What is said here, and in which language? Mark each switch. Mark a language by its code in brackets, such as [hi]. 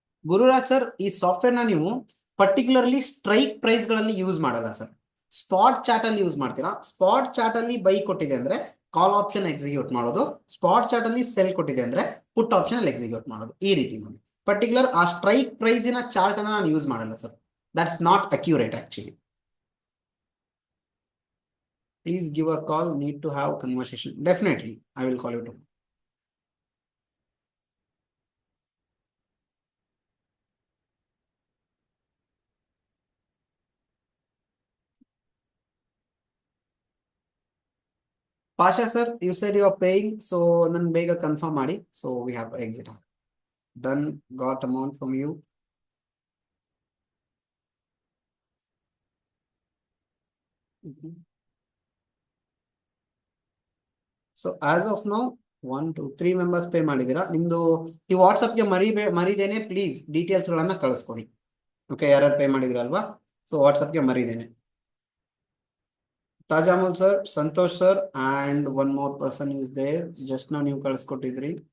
[kn] Gururaj sir, ಈ software ನ ನೀವು ಪರ್ಟಿಕ್ಯುಲರ್ಲಿ ಸ್ಟ್ರೈಕ್ ಪ್ರೈಸ್ ಗಳಲ್ಲಿ ಯೂಸ್ ಮಾಡಲ್ಲ ಸರ್. ಸ್ಪಾಟ್ ಚಾರ್ಟ್ ಅಲ್ಲಿ ಯೂಸ್ ಮಾಡ್ತೀರಾ. ಸ್ಪಾಟ್ ಚಾರ್ಟ್ ಅಲ್ಲಿ ಬೈ ಕೊಟ್ಟಿದೆ ಅಂದ್ರೆ ಕಾಲ್ ಆಪ್ಷನ್ ಎಕ್ಸಿಕ್ಯೂಟ್ ಮಾಡೋದು, ಸ್ಪಾಟ್ ಚಾರ್ಟ್ ಅಲ್ಲಿ ಸೆಲ್ ಕೊಟ್ಟಿದೆ ಅಂದ್ರೆ ಪುಟ್ ಆಪ್ಷನ್ ಅಲ್ಲಿ ಎಕ್ಸಿಕ್ಯೂಟ್ ಮಾಡೋದು. ಈ ರೀತಿ ನೋಡಿ, ಪರ್ಟಿಕ್ಯುಲರ್ ಆ ಸ್ಟ್ರೈಕ್ ಪ್ರೈಸಿನ ಚಾರ್ಟ್ ಅನ್ನ ನಾನು ಯೂಸ್ ಮಾಡಲ್ಲ sir. [en] That's not accurate actually. Please give a call, need to have conversation. Definitely I will call you tomorrow. Pasha sir, you said you are paying, so then [kn] bega confirm ಮಾಡಿ. [en] So we have exit. Done, got amount from you. So as of now 1 2 3 members pay [kn] ಮಾಡಿದೀರಾ. ನಿಮ್ದು ಈ WhatsApp ಗೆ ಮರಿದೇನೆ please details ಗಳನ್ನ ಕಳಿಸ್ಕೊಡಿ. Okay, ಯಾರು pay ಮಾಡಿದಿರಲ್ವಾ, so WhatsApp ಗೆ ಮರಿದೇನೆ. [en] Tajamul sir, Santosh sir and one more person is there. [kn] Just ನಾವು ನೀವು ಕಳಿಸ್ಕೊಟ್ಟಿದ್ರಿ.